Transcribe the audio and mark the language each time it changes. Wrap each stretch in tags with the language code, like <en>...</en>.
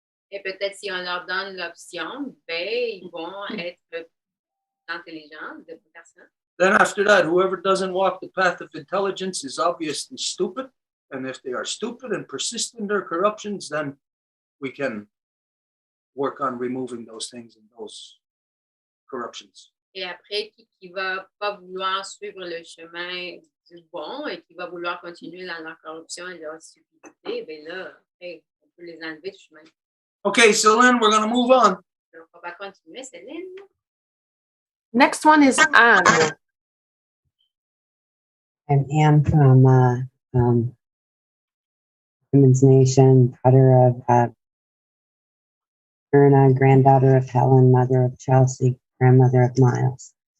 <fr>Et peut-être si on leur donne l'option, ben, ils vont être intelligents, de personnes.</fr> <en>Then after that, whoever doesn't walk the path of intelligence is obviously stupid. And if they are stupid and persist in their corruptions, then we can work on removing those things and those corruptions.</en> <fr>Et après, qui va pas vouloir suivre le chemin du bon et qui va vouloir continuer dans leur corruption et leur stupidité, ben là, après, on peut les enlever du chemin.</fr> <en>Okay, so then we're going to move on.</en> <fr>Donc, on va continuer, Céline.</fr> <en>Next one is Anne. I'm Anne from Women's Nation, daughter of Erna, granddaughter of Helen, mother of Chelsea, grandmother of Miles.</en>